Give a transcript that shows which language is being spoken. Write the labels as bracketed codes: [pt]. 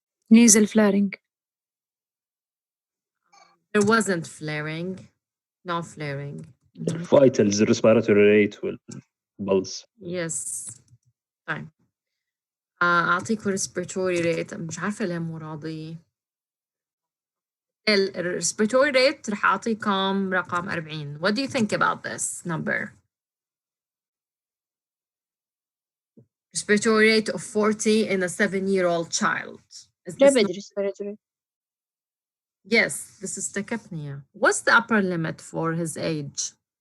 [en] Nasal flaring. There wasn't flaring. No flaring. Vitals, respiratory rate والpulse. Yes. [ar] طيب. أعطيكم [en] respiratory rate. [ar] مش عارفة ليه مو راضي. [en] respiratory rate [ar] رح أعطيكم رقم 40. [en] What do you think about this number? Respiratory rate of 40 in a 7-year-old child. Is this rapid respiratory. Yes, this is tachypnea. What's the upper limit for his age?